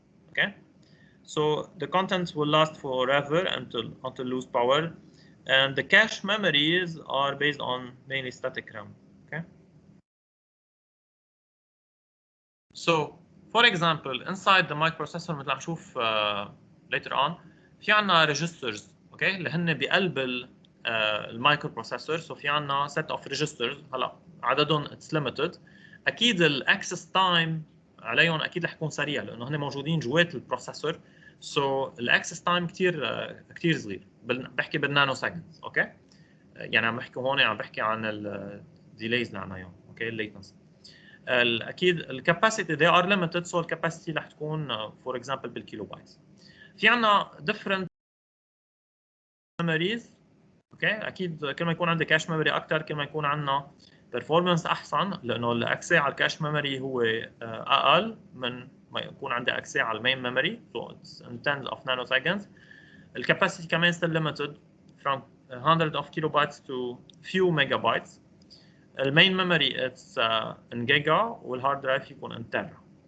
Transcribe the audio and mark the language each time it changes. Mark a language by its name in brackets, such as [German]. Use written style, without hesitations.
[English] Okay, so the contents will last forever until lose power, and the cache memories are based on mainly static RAM. Okay. So, for example, inside the microprocessor [Arabic] مثل عم نشوف [English] later on في عنا registers. [Arabic] اوكي اللي هن بقلب المايكرو بروسيسور. سو في عنا set of registers. هلا عددهم [English] it's limited. [Arabic] اكيد الاكسس تايم عليهم اكيد رح يكون سريع لانه هن موجودين جوات البروسيسور. سو الاكسس تايم كثير صغير. بحكي بالنانو سكندز. اوكي يعني عم بحكي هون عم بحكي عن الديليز اللي عنا اياهم. اوكي الليتنسي. اكيد الكاباسيتي [English] they are limited. [Arabic] سو الكاباسيتي رح تكون [English] for example [Arabic] بالكيلو بايتس. في عنا different memories. اوكي اكيد كل ما يكون عندك كاش ميموري اكثر كل ما يكون عندنا performance احسن لانه الاكسي على الكاش ميموري هو اقل من ما يكون عندي اكسي على المين ميموري. [English] so it's in tens of nanoseconds. [Arabic] الكاباسيتي كمان [English] still limited from hundreds of kilobytes to few megabytes. [Arabic] المين ميموري it's in جيجا والهارد درايف يكون in تيرا.